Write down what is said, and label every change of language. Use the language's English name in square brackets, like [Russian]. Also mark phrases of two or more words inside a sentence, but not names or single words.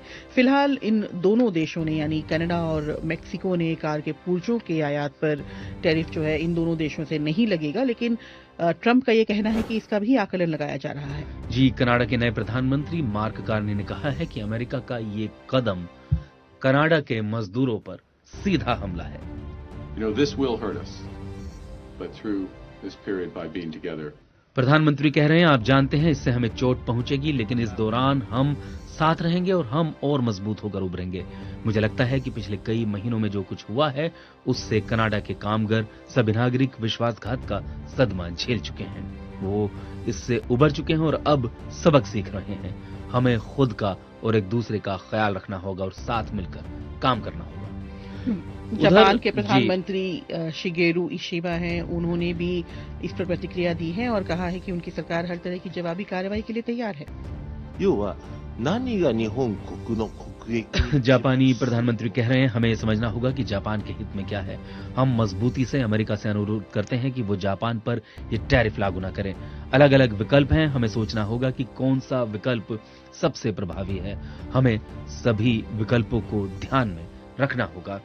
[Hindi] फिलहाल इन दोनों देशों ने यानी कनाडा और मैक्सिको ने कार के पुर्जों के आयात पर टैरिफ जो है इन दोनों देशों से नहीं लगेगा, लेकिन ट्रंप का ये कहना है कि इसका भी आकलन लगाया जा रहा है। जी, कनाडा के नए प्रधानमंत्री मार्क कार्नी ने कहा है कि अमेरिका का ये कदम कनाडा के मजदूरों पर सीधा हमला है। [English] This will hurt us, but through this period by being together. [Hindi] प्रधानमंत्री कह रहे हैं, आप जानते हैं इससे हमें चोट पहुंचेगी, लेकिन इस दौरान हम साथ रहेंगे और हम और मजबूत होकर उभरेंगे। मुझे लगता है कि पिछले कई महीनों में जो कुछ हुआ है उससे कनाडा के कामगार सभी नागरिक विश्वासघात का सदमा झेल चुके हैं। वो इससे उबर चुके हैं और अब सबक सीख रहे हैं। हमें खुद का और एक दूसरे का ख्याल रखना होगा और साथ मिलकर काम करना होगा। जापान के प्रधानमंत्री शिगेरू इशिबा हैं, उन्होंने भी इस पर प्रतिक्रिया दी है और कहा है कि उनकी सरकार हर तरह की जवाबी कार्रवाई के लिए तैयार है। [Japanese] 何が日本国の国益 [Hindi] जापानी प्रधानमंत्री कह रहे हैं, हमें समझना होगा कि जापान के हित में क्या है। हम मजबूती से अमेरिका से अनुरोध करते हैं कि वो जापान पर ये टैरिफ लागू न करें। अलग अलग विकल्प हैं, हमें सोचना होगा कि कौन सा विकल्प सबसे प्रभावी है। हमें सभी विकल्पों को ध्यान में रखना होगा।